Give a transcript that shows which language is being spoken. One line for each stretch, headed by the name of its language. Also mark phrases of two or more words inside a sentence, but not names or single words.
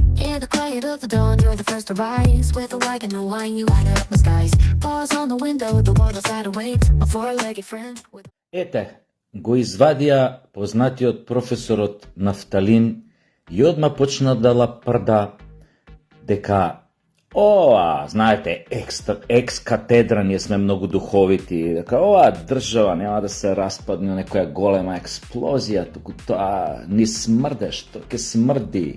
English: near the quiet of the dawn, you're the first to rise. With a light and no wine, you light up the skies. Bars on the window, the world outside awaits. A four-legged friend with...
Macedonian: Ете, го извадија познатиот професорот Нафталин и одма почна да лапрда дека знаете, екс-катедра, ние сме многу духовити, дека оваа држава нема да се распадне некоја голема експлозија, туку тоа ни смрдеш, тоа ќе смрди.